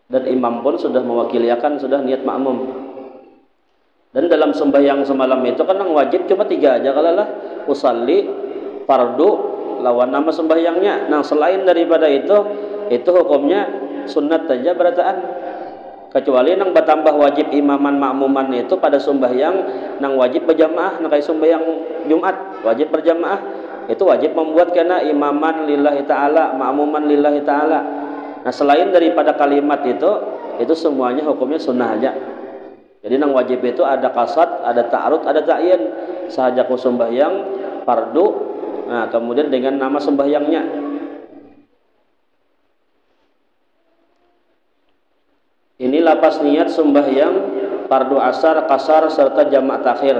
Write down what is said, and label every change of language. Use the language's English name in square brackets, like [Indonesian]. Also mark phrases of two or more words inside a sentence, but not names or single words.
[Banjar] dan imam pun sudah mewakili akan sudah niat makmum. Dan dalam sembahyang semalam itu kan yang wajib cuma 3 aja kalalah, usalli, fardu, lawan nama sembahyangnya. Nah selain daripada itu hukumnya sunat saja berataan. Kecuali nang bertambah wajib imaman makmuman itu pada sembahyang nang wajib berjamaah, nang kayak sembahyang Jumat wajib berjamaah, itu wajib membuat kena imaman [Arabic] لله تعالى, [Banjar] makmuman [Arabic] لله تعالى. [Banjar] Nah selain daripada kalimat itu semuanya hukumnya sunnah aja. Jadi nang wajib itu ada kasat, ada ta'arud, ada ta'yin. Sahaja ku sembahyang fardu, nah kemudian dengan nama sembahyangnya. Ini lapas niat sembahyang fardu asar, kasar serta jamak takhir.